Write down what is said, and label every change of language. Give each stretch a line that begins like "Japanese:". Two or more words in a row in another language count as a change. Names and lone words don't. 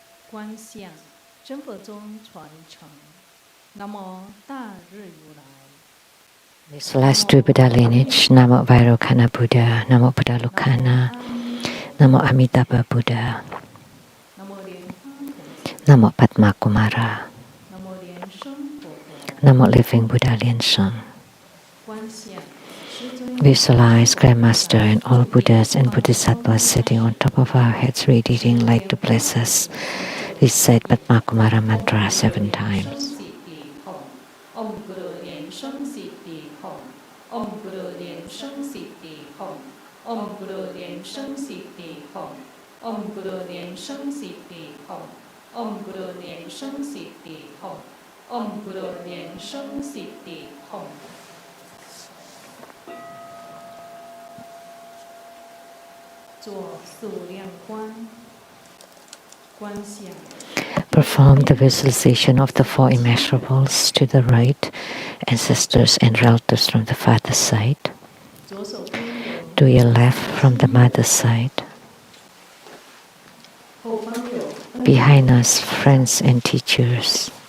Chinese: 观想真佛宗传承。南无大日如来。
English: Visualize two Buddha lineage, Namo Vairocana Buddha, Namo Buddha Lokana, Namo Amitabha Buddha, Namo Padma Kumara, Namo Living Buddha Liansheng. Visualize Grandmaster and all Buddhas and Bodhisattvas sitting on top of our heads, radiating light to bless us. Recite Padma Kumara mantra 7 times.
Sanskrit: Om Guru Lien Sheng Siddhi Hom. Om Guru Lien Sheng Siddhi Hom. Om Guru Lien Sheng Siddhi Hom. Om Guru Lien Sheng Siddhi Hom. Om Guru Lien Sheng Siddhi Hom.
Chinese: 做数量观，观想。
English: Perform the visualization of the 4 immeasurables to the right, ancestors and relatives from the father's side. To your left from the mother's side. Behind us, friends and teachers.